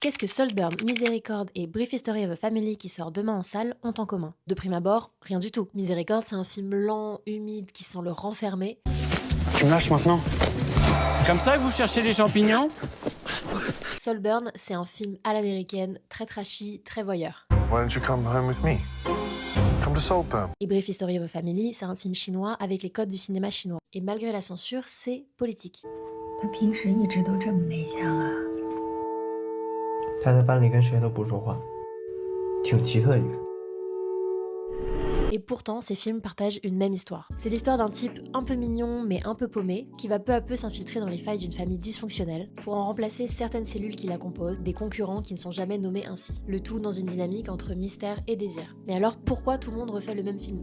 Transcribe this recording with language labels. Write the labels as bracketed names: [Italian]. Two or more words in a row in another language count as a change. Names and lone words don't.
[French] Qu'est-ce que Saltburn, Misericorde et Brief History of a Family qui sort demain en salle ont en commun? De prime abord, rien du tout. Misericorde, c'est un film lent, humide, qui sent le renfermer. Tu me lâches maintenant? C'est comme ça que vous cherchez les champignons? Saltburn, c'est un film à l'américaine, très trashy, très voyeur. [English] Why don't you come home with me? Come to Saltburn. [French] Et Brief History of a Family, c'est un film chinois avec les codes du cinéma chinois. Et malgré la censure, c'est politique. [Chinese] 他平时一直都这么内向啊。他在班里跟谁都不说话，挺奇特一个人。 [French] Et pourtant, ces films partagent une même histoire. C'est l'histoire d'un type un peu mignon mais un peu paumé, qui va peu à peu s'infiltrer dans les failles d'une famille dysfonctionnelle pour en remplacer certaines cellules qui la composent, des concurrents qui ne sont jamais nommés ainsi. Le tout dans une dynamique entre mystère et désir. Mais alors pourquoi tout le monde refait le même film?